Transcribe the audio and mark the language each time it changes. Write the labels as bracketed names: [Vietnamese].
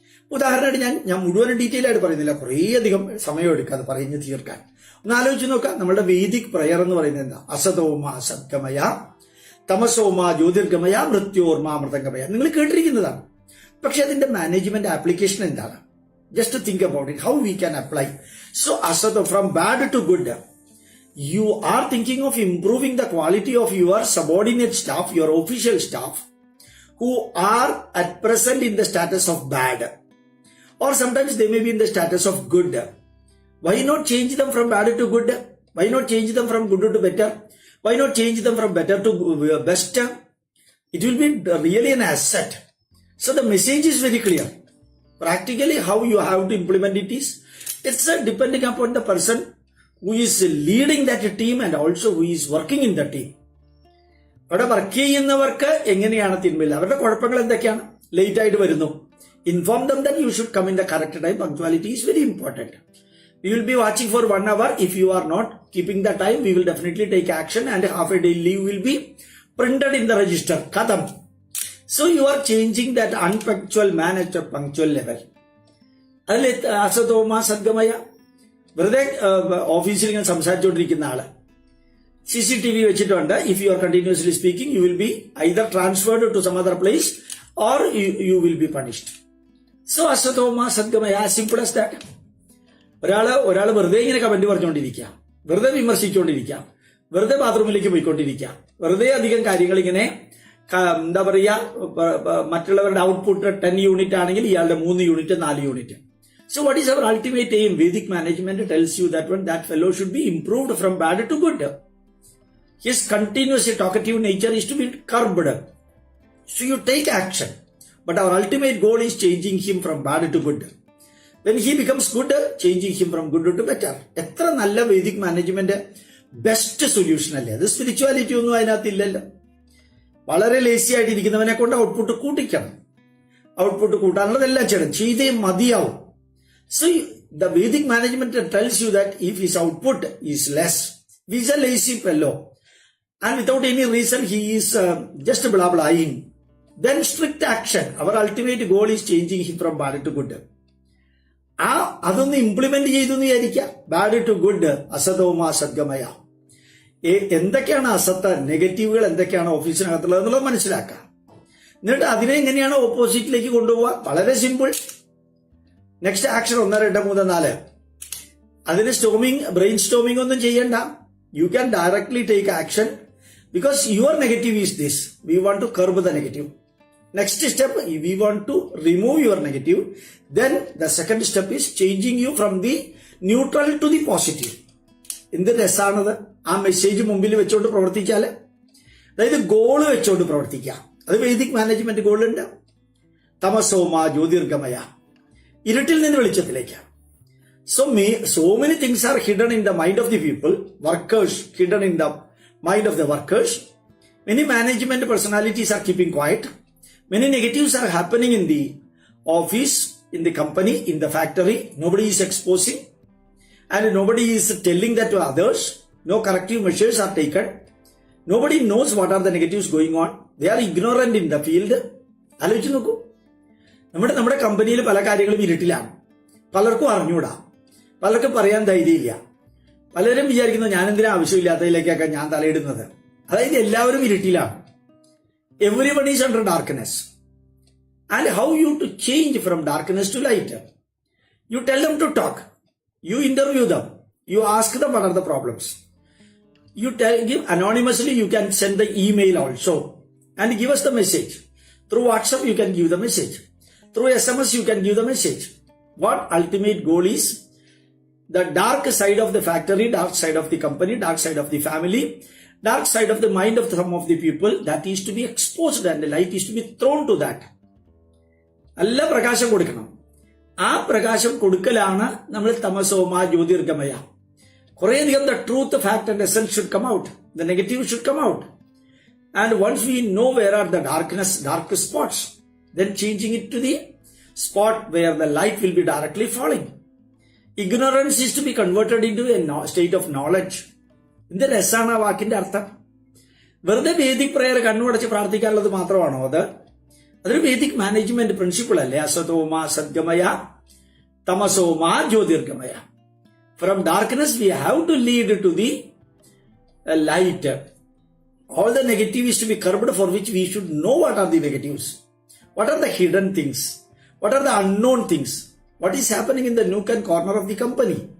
[Malayalam] ഉദാഹരണമായിട്ട് ഞാൻ മുഴുവൻ ഡീറ്റെയിൽ ആയിട്ട് പറയുന്നില്ല, കുറേയധികം സമയം എടുക്കാതെ പറഞ്ഞു തീർക്കാൻ. ഒന്ന് ആലോചിച്ച് നോക്കാം, നമ്മുടെ വേദിക് പ്രയർ എന്ന് പറയുന്നത് എന്താ? [Sanskrit] അസതോമ സദ്ഗമയ, തമസോമ ജ്യോതിർഗമയ, മൃത്യോർമ അമൃതംഗമയ. [Malayalam] നിങ്ങൾ കേട്ടിരിക്കുന്നതാണ്. പക്ഷെ അതിന്റെ മാനേജ്മെന്റ് ആപ്ലിക്കേഷൻ എന്താണ്? [English] Just think about it, how we can apply. So അസതോ, from bad to good. You are thinking of improving the quality of your subordinate staff, your official staff, who are at present in the status of bad. Or sometimes they may be in the status of good. Why not change them from bad to good? Why not change them from good to better? Why not change them from better to best? It will be really an asset. So the message is very clear. Practically how you have to implement it is, it's depending upon the person who is leading that team and also who is working in the team. [Malayalam] അവിടെ work ചെയ്യുന്നവർക്ക് എങ്ങനെയാണ് തിന്മയില്ല, അവരുടെ കുഴപ്പങ്ങൾ എന്തൊക്കെയാണ്? Late ആയിട്ട് വരുന്നു, [English] Inform them that you should come in the correct time. Punctuality is very important. We will be watching for 1 hour. If you are not keeping the time, we will definitely take action and half a day leave will be printed in the register. Kadam. So you are changing that unpunctual man at a punctual level. [Malayalam] അതിൽ [Sanskrit] അസതോമ സദ്ഗമയ, [Malayalam] വെറുതെ ഓഫീസിൽ ഇങ്ങനെ സംസാരിച്ചുകൊണ്ടിരിക്കുന്ന ആള് CCTV വെച്ചിട്ടുണ്ട്. [English] If you are continuously speaking, you will be either transferred to some other place or you will be punished. [Malayalam] So [Sanskrit] അസതോമ സദ്ഗമയ, [English] As simple as that. [Malayalam] ഒരാള് വെറുതെ ഇങ്ങനെ comment പറഞ്ഞുകൊണ്ടിരിക്കുക, വെറുതെ വിമർശിച്ചുകൊണ്ടിരിക്കുക, വെറുതെ ബാത്റൂമിലേക്ക് പോയിക്കൊണ്ടിരിക്കുക, വെറുതെ അധികം കാര്യങ്ങൾ ഇങ്ങനെ എന്താ പറയുക, മറ്റുള്ളവരുടെ ഔട്ട്പുട്ട് 10 യൂണിറ്റ് ആണെങ്കിൽ ഇയാളുടെ 3 unit 4 unit. [English] So what is our ultimate aim? Vedic management tells you that when that fellow should be improved from bad to good. His continuously talkative nature is to be curbed. So you take action. But our ultimate goal is changing him from bad to good. When he becomes good, changing him from good to better. [Malayalam] എത്ര നല്ല Vedic management best solution അല്ലേ അത്? Spirituality ഒന്നും അതിനകത്തില്ലല്ലോ. വളരെ lazy ആയിട്ട് ഇരിക്കുന്നവനെ കൊണ്ട് output കൂട്ടിക്കണം. Output കൂട്ടാനുള്ളതെല്ലാം ചെയ്തേ മതിയാവും. [English] So the Vedic management tells you that if his output is less, he is a lazy fellow and without any reason he is just blah blahing, then strict action. Our ultimate goal is changing him from bad to good. [Malayalam] അതൊന്ന് implement ചെയ്തു എന്ന് വിചാരിക്കുക. [English] bad to good, [Sanskrit] അസതോമ സദ്ഗമയ. [Malayalam] എന്തൊക്കെയാണ് അസത്ത്, നെഗറ്റീവുകൾ എന്തൊക്കെയാണ് ഓഫീസിനകത്തുള്ളത് എന്നുള്ളത് മനസ്സിലാക്കുക. എന്നിട്ട് അതിനെ എങ്ങനെയാണ് ഓപ്പോസിറ്റിലേക്ക് കൊണ്ടുപോവുക? വളരെ സിമ്പിൾ. Next action 1, 2, 3, 4. അതിന് ബ്രെയിൻ സ്റ്റോമിംഗ് ഒന്നും ചെയ്യണ്ട. [English] You can directly take action because your negative is this. We want to curb the negative. Next step, we want to remove your negative. Then the second step is changing you from the neutral to the positive. [Malayalam] എന്ത് രസാണത്! ആ message മുമ്പിൽ വെച്ചോണ്ട് പ്രവർത്തിച്ചാല്, അതായത് goal വെച്ചോണ്ട് പ്രവർത്തിക്കുക. അത് Vedic management ഗോളുണ്ട്. [Sanskrit] തമസോമ ജ്യോതിർഗമയ, [Malayalam] ഇരുട്ടിൽ നിന്ന് വെളിച്ചത്തിലേക്ക്. [English] So many things are hidden in the mind of the people, workers, hidden in the mind of the workers. Many management personalities are keeping quiet. Many negatives are happening in the office, in the company, in the factory. Nobody is exposing and nobody is telling that to others. No corrective measures are taken. Nobody knows what are the negatives going on. They are ignorant in the field. [Malayalam] ആലോചിച്ച് നോക്കൂ, നമ്മുടെ കമ്പനിയിൽ പല കാര്യങ്ങളും ഇരുട്ടിലാണ്. പലർക്കും അറിഞ്ഞൂടാ, പലർക്കും പറയാൻ ധൈര്യമില്ല. പലരും വിചാരിക്കുന്നത് ഞാൻ എന്തിനാ ആവശ്യമില്ലാത്തതിലേക്കൊക്കെ ഞാൻ തലയിടുന്നത്. അതായത് എല്ലാവരും ഇരുട്ടിലാണ്. [English] Everybody is under darkness. and how you to change from darkness to light. You tell them to talk. You interview them. You ask them what are the problems. You give anonymously, you can send the email also and give us the message. Through WhatsApp, you can give the message. Through SMS, you can give the message. What ultimate goal is? The dark side of the factory, dark side of the company, dark side of the family, dark side of the mind of some of the people, that is to be exposed and the light is to be thrown to that. [Malayalam] നല്ല പ്രകാശം കൊടുക്കണം. ആ പ്രകാശം കൊടുക്കലാണ് നമ്മൾ [Sanskrit] തമസോമ ജ്യോതിർഗമയ. [English] കുറേയധികം the truth, fact and essence should come out. The negative should come out. And once we know where are the dark spots, then changing it to the spot where the light will be directly falling. Ignorance is to be converted into a state of knowledge. [Malayalam] എന്ത് രസാണ് ആ വാക്കിന്റെ അർത്ഥം. വെറുതെ Vedic prayer കണ്ണുടച്ച് പ്രാർത്ഥിക്കാനുള്ളത് മാത്രമാണോ അത്? അതൊരു Vedic management principle അല്ലേ? [Sanskrit] അസതോമ സദ്ഗമയ തമസോമ ജ്യോതിർഗമയ. [English] From darkness we have to lead to the light. All the negative is to be curbed, for which we should know what are the negatives. What are the hidden things? What are the unknown things? What is happening in the nook and corner of the company?